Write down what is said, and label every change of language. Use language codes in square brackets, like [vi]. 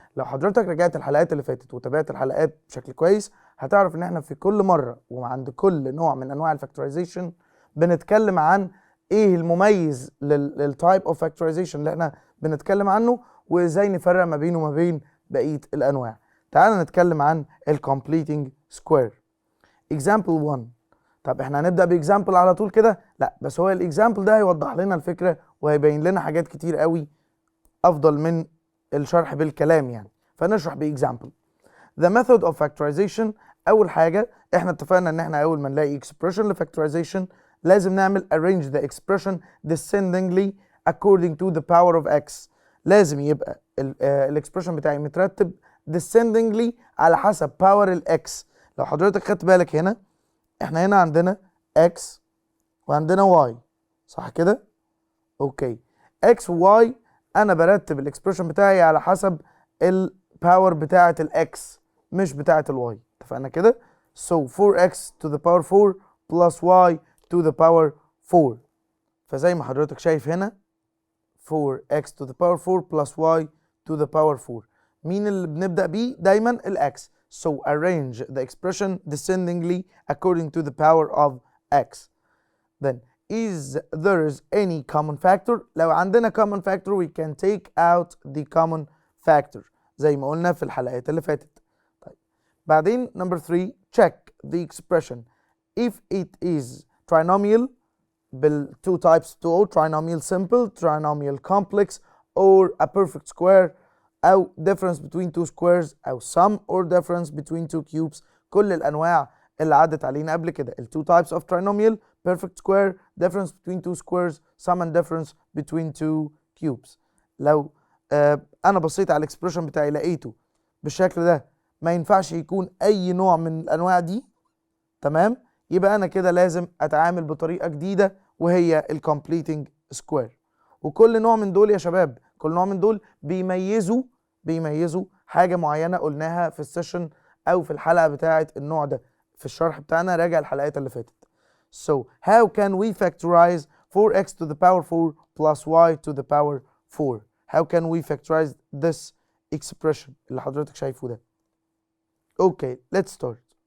[ar] لو حضرتك رجعت الحلقات اللي فاتت وتابعت الحلقات بشكل كويس هتعرف ان احنا في كل مره وعند كل نوع من انواع الفاكتورايزيشن بنتكلم عن ايه المميز للتايب اوف فاكتورايزيشن اللي احنا بنتكلم عنه وازاي نفرق ما بينه وما بين بقيه الانواع. تعال نتكلم عن الكومبليتنج سكوير. [en] example 1. [ar] طب احنا هنبدأ باكزامبل على طول كده؟ لا، بس هو الاكزامبل ده هيوضح لنا الفكرة وهيبين لنا حاجات كتير قوي افضل من الشرح بالكلام يعني. فنشرح باكزامبل. [en] The method of factorization. [ar] اول حاجة احنا اتفقنا ان احنا اول ما نلاقي expression لفactorization لازم نعمل [en] arrange the expression descendingly according to the power of x. [ar] لازم يبقى الاكسبريشن بتاعي مترتب descendingly على حسب باور الاكس. لو حضرتك خدت بالك هنا احنا هنا عندنا x وعندنا y، صح كده؟ اوكي، x و y انا برتب الاكسبريشن بتاعي على حسب الباور بتاعه الاكس مش بتاعه الواي. اتفقنا كده؟ [en] so 4x to the power 4 plus y to the power 4. [ar] فزي ما حضرتك شايف هنا [en] 4x to the power 4 plus y to the power 4. [ar] مين اللي بنبدأ بيه؟ دايما الاكس. [en] So arrange the expression descendingly according to the power of x. Then is there any common factor? [ar] لو عندنا [en] common factor we can take out the common factor [ar] زي ما قلنا في الحلقات اللي فاتت. [en] طيب بعدين number 3 check the expression if it is trinomial بال two types بتوعه trinomial simple trinomial complex or a perfect square أو difference between two squares أو sum or difference between two cubes. [ar] كل الأنواع اللي عدت علينا قبل كده [en] ال two types of trinomial perfect square difference between two squares sum and difference between two cubes. [ar] لو أنا بصيت على الإكسبريشن بتاعي لقيته بالشكل ده ما ينفعش يكون أي نوع من الأنواع دي، تمام؟ يبقى أنا كده لازم أتعامل بطريقة جديدة وهي ال completing square. وكل نوع من دول يا شباب كل نوع من دول بيميزوا حاجة معينة قلناها في السيشن أو في الحلقة بتاعة النوع ده في الشرح بتاعنا. راجع الحلقات اللي فاتت. [en] So how can we factorize 4x to the power 4 plus y to the power 4? How can we factorize this expression [ar] اللي حضرتك شايفه ده؟ [en] Okay, let's start.